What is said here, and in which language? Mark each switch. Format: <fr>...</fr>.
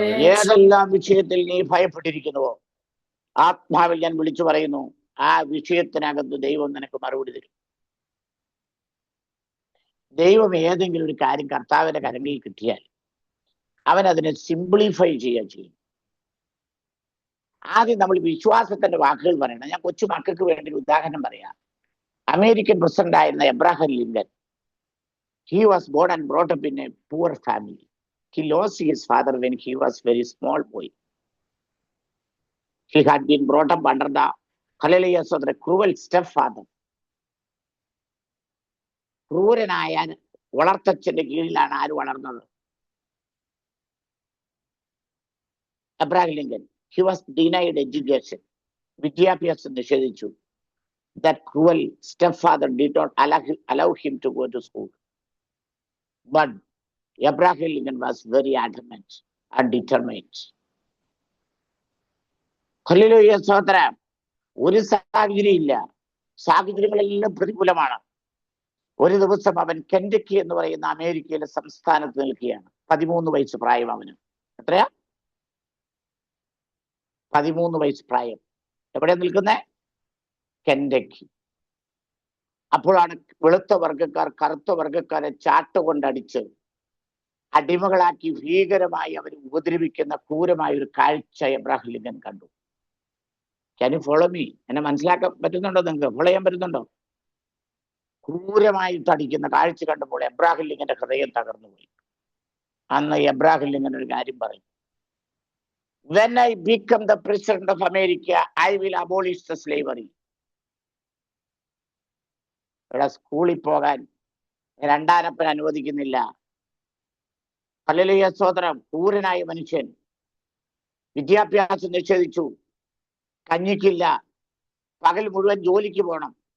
<ml>ഏതെല്ലാം വിഷയത്തിൽ നീ ഭയപ്പെട്ടിരിക്കുന്നുവോ, ആത്മാവിൽ ഞാൻ വിളിച്ചു പറയുന്നു, ആ വിഷയത്തിനകത്ത് ദൈവം നിനക്ക് മറുപടി തരും. ദൈവം ഏതെങ്കിലും ഒരു കാര്യം കർത്താവിന്റെ കരങ്ങളിൽ കിട്ടിയാൽ അവൻ അതിനെ സിംപ്ലിഫൈ ചെയ്യുക ചെയ്യും. ആദ്യം നമ്മൾ വിശ്വാസത്തിന്റെ വാക്കുകൾ പറയണം. ഞാൻ കൊച്ചു മക്കൾക്ക് വേണ്ടി ഒരു ഉദാഹരണം പറയാം. അമേരിക്കൻ പ്രസിഡന്റ് ആയിരുന്ന Abraham Lincoln,</ml> <en>he was born and brought up in a poor family. He lost his father when he was very small boy. He had been brought up under the hallelujah so the cruel stepfather.</en> <ml>ക്രൂരനായ വളർത്തച്ഛന്റെ കീഴിലാണ് ആര് വളർന്നത്? Abraham Lincoln.</ml> <en>He was denied education.</en> <ml>വിദ്യാഭ്യാസം നിഷേധിച്ചു.</ml> <en>That cruel stepfather did not allow him to go to school. But Abraham Lincoln was very adamant and determined.</en> <ml>Hallelujah സ്തോത്രം. ഒരു സാഹചര്യം ഇല്ല, സാഹചര്യങ്ങളെല്ലാം പ്രതികൂലമാണ്. ഒരു ദിവസം അവൻ കെൻറ്റക്കി എന്ന് പറയുന്ന അമേരിക്കയിലെ സംസ്ഥാനത്ത് നിൽക്കുകയാണ്. 13 വയസ്സ് പ്രായം അവന്. എത്രയാ? 13 വയസ്സ് പ്രായം. എവിടെയാ നിൽക്കുന്നേ? കെൻറ്റക്കി. അപ്പോഴാണ് വെളുത്ത വർഗക്കാർ കറുത്ത വർഗക്കാരെ ചാട്ടുകൊണ്ടടിച്ച് അടിമകളാക്കി ഭീകരമായി അവർ ഉപദ്രവിക്കുന്ന ക്രൂരമായ ഒരു കാഴ്ച എബ്രഹാം ലിങ്കൻ കണ്ടു.</ml> <en>Can you follow me?</en> <ml>എന്നെ മനസ്സിലാക്കാൻ പറ്റുന്നുണ്ടോ? നിങ്ങൾക്ക് ഫോളോ ചെയ്യാൻ പറ്റുന്നുണ്ടോ? ക്രൂരമായിട്ട് അടിക്കുന്ന കാഴ്ച കണ്ടപ്പോൾ എബ്രഹാം ലിങ്കന്റെ ഹൃദയം തകർന്നു പോയി. അന്ന് എബ്രഹാം ലിങ്കൻ ഒരു കാര്യം പറയും,</ml> <en>when I become the president of America, I will abolish the slavery.</en> <ml>ഇവിടെ സ്കൂളിൽ പോകാൻ രണ്ടാനപ്പൻ അനുവദിക്കുന്നില്ല. ഹല്ലേലൂയ സ്തോത്രം. ക്രൂരനായ മനുഷ്യൻ വിദ്യാഭ്യാസം നിഷേധിച്ചു. കഞ്ഞിക്കില്ല, പകൽ മുഴുവൻ ജോലിക്ക് പോകണം.</ml>